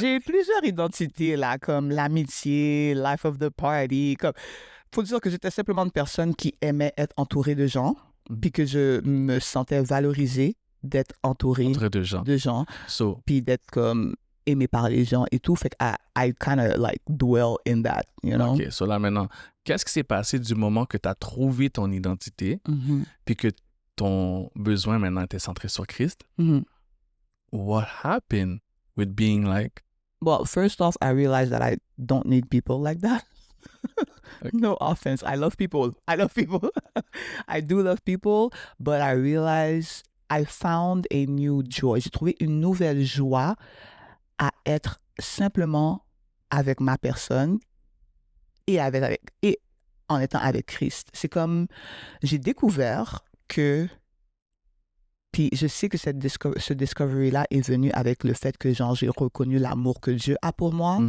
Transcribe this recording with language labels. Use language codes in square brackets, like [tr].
[fr] j'ai plusieurs identités, là, comme l'amitié, [en] life of the party, [fr] comme... Faut dire que j'étais simplement une personne qui aimait être entourée de gens, Mhm. puis que je me sentais valorisée d'être entourée Entre deux gens. de gens, So, puis d'être comme aimé par les gens et tout. Fait que [en] I kind of like dwell in that, you know? OK. [fr] So là, maintenant, qu'est-ce qui s'est passé du moment que tu as trouvé ton identité, Mhm, puis que ton besoin maintenant était centré sur Christ? mhm. [en] What happened with being like... Well, first off, I realized that I don't need people like that. Okay. No offense. I love people. I love people. I do love people, but I realized I found a new joy. [fr] J'ai trouvé une nouvelle joie à être simplement avec ma personne et en étant avec Christ. C'est comme j'ai découvert que puis je sais que ce discovery-là est venu avec le fait que genre j'ai reconnu l'amour que Dieu a pour moi.